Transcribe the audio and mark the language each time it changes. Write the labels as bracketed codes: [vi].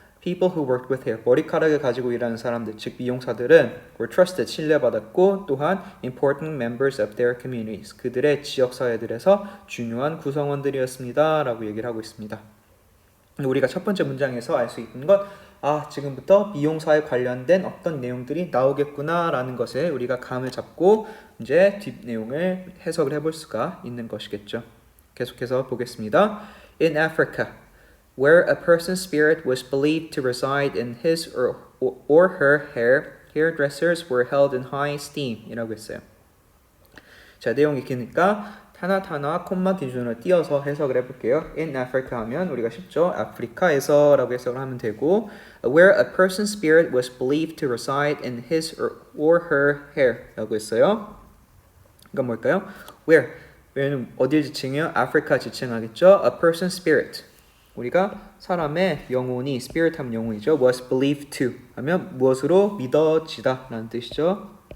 [en] People who worked with hair, [ko] 머리카락을 가지고 일하는 사람들, 즉 미용사들은 [en] were trusted, [ko] 신뢰받았고 또한 [en] important members of their communities, [ko] 그들의 지역사회들에서 중요한 구성원들이었습니다 라고 얘기를 하고 있습니다. 우리가 첫 번째 문장에서 알 수 있는 것, 지금부터 미용사에 관련된 어떤 내용들이 나오겠구나 라는 것에 우리가 감을 잡고 이제 뒷 내용을 해석을 해볼 수가 있는 것이겠죠. 계속해서 보겠습니다. [en] In Africa, where a person's spirit was believed to reside in his or her hair, hairdressers were held in high esteem [ko] 이라고 했어요. 자, 내용이 기니까 하나 콤마 기준으로 띄어서 해석을 해볼게요. [en] In Africa [ko] 하면 우리가 쉽죠. 아프리카에서 라고 해석을 하면 되고 [en] where a person's spirit was believed to reside in his or her hair [ko] 라고 했어요. 이건 뭘까요? where는 어딜 지칭해요? 아프리카 지칭하겠죠. [en] A person's spirit, [ko] 우리가 사람의 영혼이, spirit 하면 영혼이죠. [en] was believed to [ko] 하면 무엇으로 믿어지다 라는 뜻이죠.